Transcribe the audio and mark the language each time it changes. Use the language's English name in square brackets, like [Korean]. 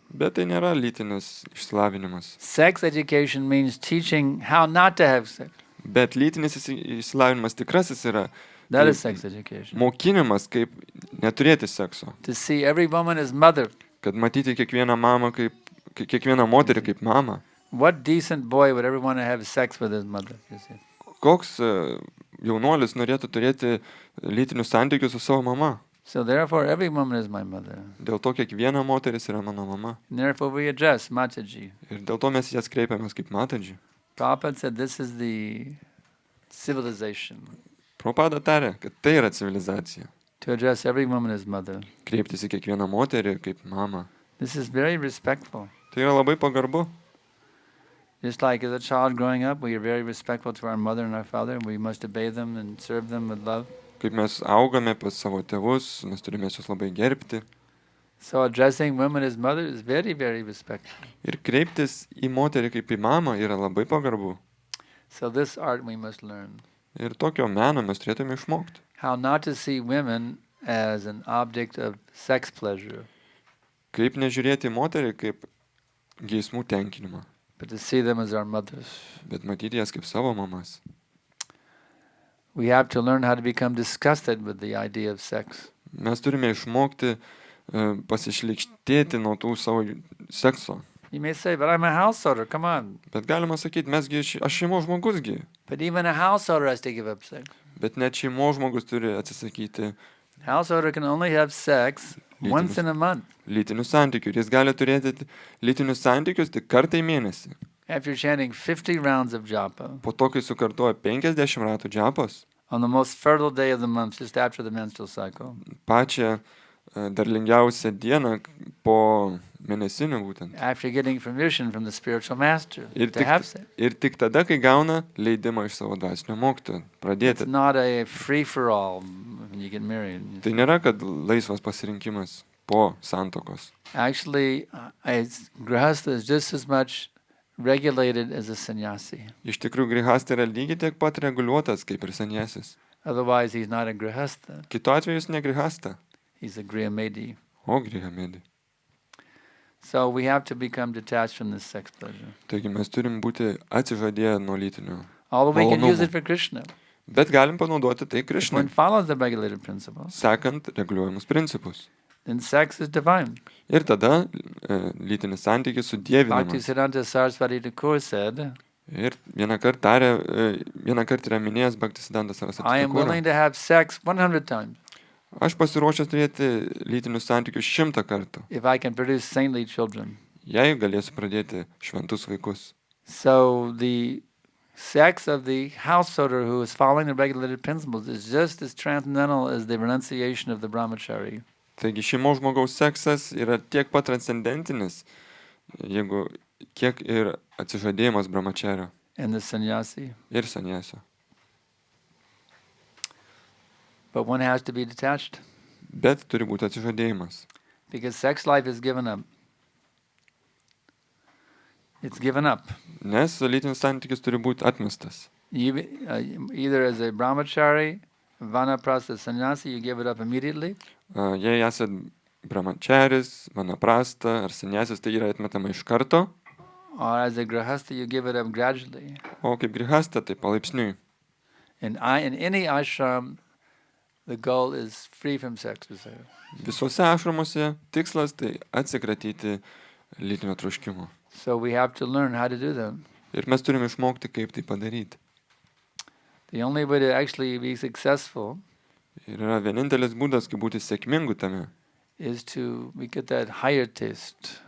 [Lithuanian] Bet tai nėra lytinis išsilavinimas. [English] Sex education means teaching how not to have sex. [Lithuanian] Bet lytinis išsilavinimas tikrasis yra [English] That [Lithuanian] Tai- [English] is sex education. [Lithuanian] mokinimas, kaip neturėti sekso. [English] To see every woman as mother. [Lithuanian] Kad matyti kiekvieną mamą kaip, kiekvieną moterį kaip mamą. [English] What decent boy would ever want to have sex with his mother? You see? [Lithuanian] Koks jaunuolis norėtų turėti lytinius santykius su savo mama? [English] So therefore, every woman is my mother. [Lithuanian] Dėl to kiekviena moteris yra mano mama. [English] And therefore, we address Mataji. [Lithuanian] Ir dėl to mes jas kreipiamės kaip matadži. [English] Prabhupada said this is the civilization, [Lithuanian] Prabhupada tarė, kad tai yra civilizacija. [English] to address every woman as mother. [Lithuanian] Kreiptis į kiekvieną moterį kaip mamą. [English] This is very respectful. [Lithuanian] Tai yra labai pagarbu. [English] Just like as a child growing up, we are very respectful to our mother and our father. We must obey them and serve them with love. [Lithuanian] Kaip mes augame pas savo tėvus, mes turime juos labai gerbti. [English] So addressing women as mother is very, very respectful. [Lithuanian] Ir kreiptis į moterį kaip į mamą yra labai pagarbu. [English] So this art we must learn. [Lithuanian] Ir tokio meno mes turėtume išmokti. [English] How not to see women as an object of sex pleasure, [Lithuanian] Kaip nežiūrėti į moterį kaip geismų tenkinimą, [English] but to see them as our mothers. [Lithuanian] bet matyti jas kaip savo mamas. [English] We have to learn how to become disgusted with the idea of sex. [Lithuanian] Mes turime išmokti pasišlykštėti nuo tų savo sekso. [English] You may say, but I'm a householder, come on. [Lithuanian] Bet galima sakyti, aš šeimos žmogusgi. [English] But even a householder has to give up sex. [Lithuanian] Bet net šeimos žmogus turi atsisakyti [English] Householder can only have sex once in a month. [Lithuanian] lytinių santykių. Ir jis gali turėti lytinius santykius tik kartą į mėnesį. [English] After chanting 50 rounds of japa, [Lithuanian] Po to, kai sukartoja 50 ratų džapos, [English] on the most fertile day of the month, just after the menstrual cycle, [Lithuanian] pačią derlingiausią dieną po mėnesinių būtent. [English] after getting permission from the spiritual master [Lithuanian] Ir [English] to have sex. [Lithuanian] tik tada, kai gauna leidimą iš savo dvasinio mokytojo pradėti. [English] It's not a free-for-all when you get married. [Lithuanian] Tai nėra, kad laisvas pasirinkimas po santokos. [English] Actually, grihastha is just as much regulated as a sannyasi. [Lithuanian] Iš tikrųjų, grihasta yra lygiai tiek pat reguliuotas kaip ir sanyasis. [English] Otherwise, he's not a grihastha. [Lithuanian] Kitu atveju jis ne grihasta, [English] He's a griyamedi. [Lithuanian] o grihamedi. [English] So we have to become detached from this sex pleasure. [Lithuanian] Taigi mes turim būti atsižadėję nuo lytinių. [English] Although we can use [Lithuanian] Malonumų. [English] it for Krishna. [Lithuanian] Bet galim panaudoti tai [English] If one [Lithuanian] Krišnai, [English] follows the regulated principles, [Lithuanian] sekant reguliuojamus principus. [English] then sex is divine. [Lithuanian] Ir tada lytinis santykis [English] Bhakti [Lithuanian] sudievinimas. [English] Siddhanta Saraswati Thakur said, [Lithuanian] Ir vieną kartą yra minėjęs Bhaktisiddhanta Saraswati [English] I am [Lithuanian] Thakurą. [English] willing to have sex 100 times [Lithuanian] Aš pasiruošęs turėti lytinius santykius 100 kartų, [English] if I can produce saintly children. [Lithuanian] jei galėsiu pradėti šventus vaikus. [English] So the sex of the householder who is following the regulated principles is just as transcendental as the renunciation of the brahmachari. [Lithuanian] Taigi šeimos žmogaus seksas yra tiek pat transcendentinis, kiek ir atsižadėjimas brahmačario [English] And the sannyasi. [Lithuanian] ir sanyasio. [English] But one has to be detached [Lithuanian] Bet turi būti atsižadėjimas, [English] because sex life is given up. It's given up. [Lithuanian] nes lytinis santykis turi būti atmestas. [English] You, either as a brahmachari, vanaprastha sannyasi, you give it up immediately, [Lithuanian] Jei esat brahmacharis, vanaprasta ar sanyasis, tai yra atmetama iš karto, [English] or as a grihastha, you give it up gradually. [Lithuanian] o kaip grihasta, tai palaipsniui. [English] In any ashram, the goal is free from sex desire. [Lithuanian] Visose ašramuose tikslas tai atsikratyti lytinio troškimo. [English] So we have to learn how to do that. [Lithuanian] Ir mes turime išmokti, kaip tai padaryti. [English] The only way to actually be successful [Lithuanian] Ir yra vienintelis būdas, kaip būti sėkmingu tame, [English] is to get that higher taste.